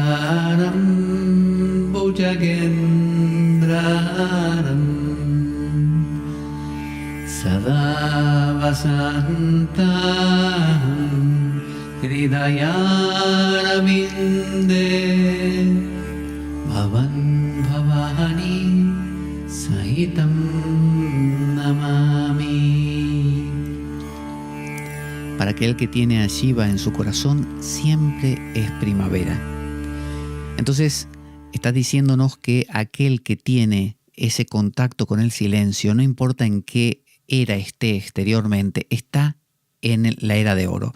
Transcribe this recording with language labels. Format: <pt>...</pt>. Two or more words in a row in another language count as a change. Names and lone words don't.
<sa>सारं भुजगेन्द्रहारं सदा वसन्तं हृदयारविन्दे भवं भवानी सहितं नमामि.</sa> <es>Para aquel que tiene a Shiva en su corazón, siempre es primavera. Entonces, está diciéndonos que aquel que tiene ese contacto con el silencio, no importa en qué era esté exteriormente, está en la era de oro.</es>